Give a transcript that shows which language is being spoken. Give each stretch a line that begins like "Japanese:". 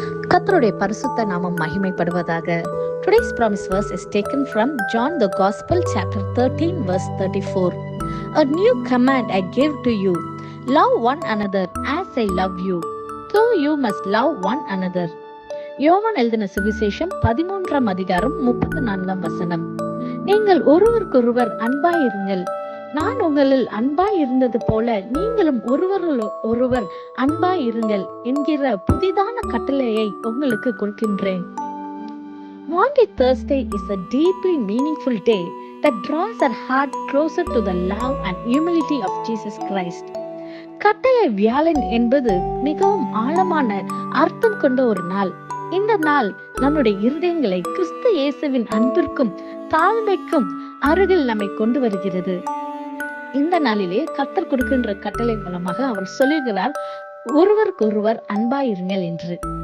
Tamil: கர்த்தருடைய பரிசுத்த நாமம் மகிமைப்படுவதாக.
English: Today's promise verse is taken from John the Gospel chapter 13 verse 34. A new command I give to you, love one another as I love you. So you must love one another.
Tamil: யோவான் எழுதின சுவிசேஷம் 13ஆம் அதிகாரம் 34ஆம் வசனம். நீங்கள் ஒருவருக்கொருவர் அன்பாயிருங்கள், நான் உங்களில் அன்பாய் இருந்தது போல நீங்களும் ஒருவர் அன்பாய் இருங்கள் என்கிற புதிதான கட்டளையை உங்களுக்கு கொடுக்கின்றேன்.
English: Maundy Thursday is a deeply meaningful day that draws our heart closer to the love and humility of Jesus Christ.
Tamil: கட்டளை வியாழன் என்பது மிகவும் ஆழமான அர்த்தம் கொண்ட ஒரு நாள். இந்த நாள் நம்முடைய இருதயங்களை கிறிஸ்து இயேசுவின் அன்பிற்கும் தாழ்மைக்கும் அருகில் நம்மை கொண்டு வருகிறது. இந்த நாளிலே கர்த்தர் கொடுக்கின்ற கட்டளை மூலமாக அவர் சொல்லுகிறார், ஒருவருக்கொருவர் அன்பாயிருங்கள் என்று.